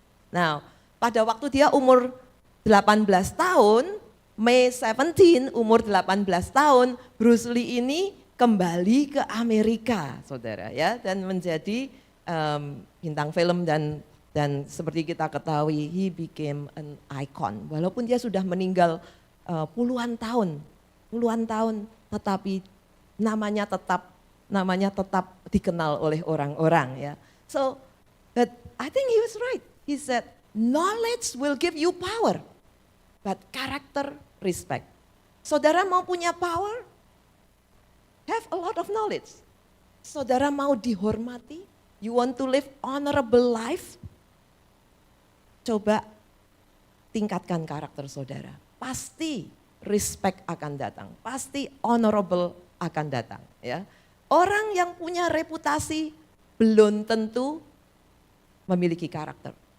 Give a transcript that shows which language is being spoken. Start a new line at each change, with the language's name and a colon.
Indonesian: Nah, pada waktu dia umur 18 tahun, May 17, umur 18 tahun, Bruce Lee ini kembali ke Amerika, saudara ya, dan menjadi bintang film dan seperti kita ketahui,
English: he became an icon.
Indonesian: Walaupun dia sudah meninggal puluhan tahun, tetapi namanya tetap dikenal oleh orang-orang ya.
English: So, but I think he was right. He said, knowledge will give you power, but character respect.
Indonesian: Saudara mau punya power?
English: Have a lot of knowledge.
Indonesian: Saudara mau dihormati?
English: You want to live honorable life?
Indonesian: Coba tingkatkan karakter saudara. Pasti respect akan datang. Pasti honorable akan datang. Ya. Orang yang punya reputasi belum tentu memiliki karakter.